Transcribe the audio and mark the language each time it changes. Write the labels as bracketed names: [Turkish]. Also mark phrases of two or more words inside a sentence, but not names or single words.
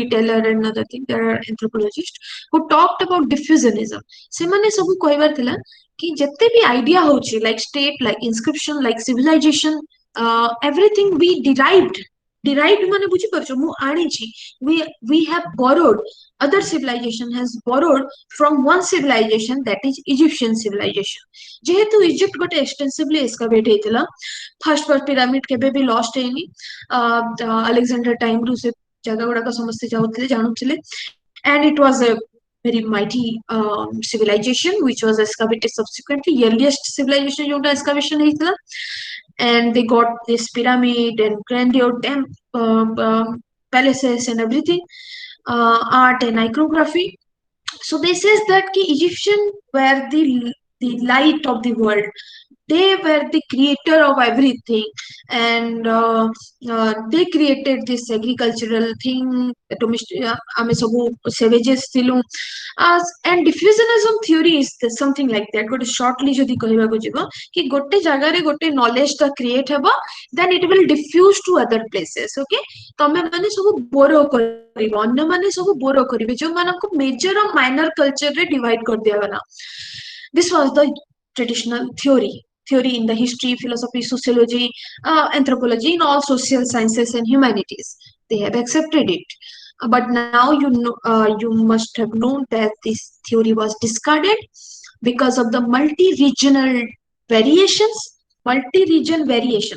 [English] Taylor and other thing, there are anthropologists who talked about diffusionism. [Odia] ସେମାନେ ସବୁ କହିବାର ଥିଲା कि ଯେତେ ବି idea ହଉଛି [English] like state, like inscription, like civilization, everything we derived [Odia] ମାନେ ବୁଝିପାରୁଛ, ମୁଁ ଆଣିଛି, [English] we have borrowed, other civilization has borrowed from one civilization, that is Egyptian civilization. [Odia] ଯେହେତୁ ଇଜିପ୍ଟ ଗୋଟେ [English] extensively excavate [Odia] ହେଇଥିଲା, [English] first pyramid [Odia] କେବେ ବି ଲଷ୍ଟ ହେଇନି, ଆଲେକ୍ସାଣ୍ଡର ଟାଇମରୁ ସେ ଜାଗା ଗୁଡାକ ସମସ୍ତେ ଯାଉଥିଲେ ଜାଣୁଥିଲେ, [English] and it was a very mighty civilization which was excavated subsequently, earliest civilization [Odia] ଯୋଉଟା excavation ହେଇଥିଲା, [English] and they got this pyramid and grandeur palaces and everything, art and iconography. So this says that ki Egyptian were the light of the world. They were the creator of everything, and they created this agricultural thing. [Odia] ଆମେ ସବୁ savages ଥିଲୁ, [English] and diffusionism theory is something like that. [Odia] ଗୋଟେ shortly ଯଦି କହିବାକୁ ଯିବ କି ଗୋଟେ ଜାଗାରେ ଗୋଟେ knowledge ଟା create ହେବ, [English] then it will diffuse to other places. [Odia] Okay, ତମେ ମାନେ ସବୁ ବୋରୋ କରିବ, ଅନ୍ୟମାନେ ସବୁ ବୋରୋ କରିବେ, ଯୋଉମାନଙ୍କୁ major ଆଉ [English] minor culture [Odia] ରେ divide କରିଦିଆଗଲା. [English] This was the traditional theory in the history, philosophy, sociology, anthropology, in all social sciences and humanities. They have accepted it. But now you must have known that this theory was discarded because of the multi-regional variations, multi-region variations.